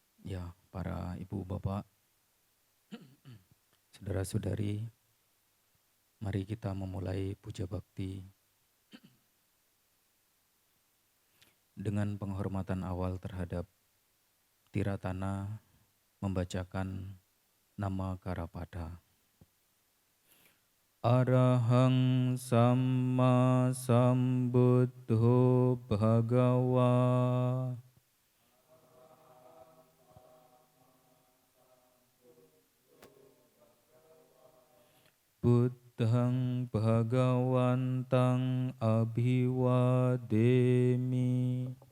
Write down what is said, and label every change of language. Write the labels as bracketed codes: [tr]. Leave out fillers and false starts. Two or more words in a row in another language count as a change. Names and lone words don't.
[id] Ya, para ibu bapak, saudara-saudari, mari kita memulai puja bakti dengan penghormatan awal terhadap Tiratana membacakan nama Karapada. [pi] Arahang Samma Sambuddho Bhagawa. Buddhang Bhagawantang Abhiwademi.